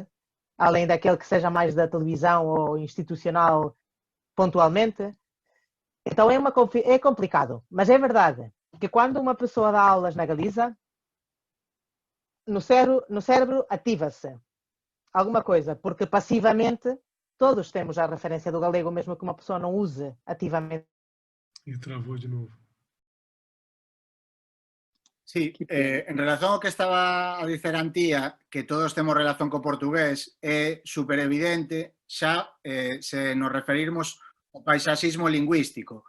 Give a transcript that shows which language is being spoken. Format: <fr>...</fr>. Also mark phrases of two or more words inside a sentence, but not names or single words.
<pt>Além daquele que seja mais da televisão ou institucional pontualmente. Então é complicado, mas é verdade que quando uma pessoa dá aulas na Galiza, no cérebro ativa-se alguma coisa, porque passivamente todos temos a referência do galego, mesmo que uma pessoa não use ativamente. E travou de novo.</pt> <gl>Sí, en relación ao que estaba a dicer Antía, que todos temos relación co portugués, é super evidente xa se nos referirmos ao paisaxismo lingüístico.</gl>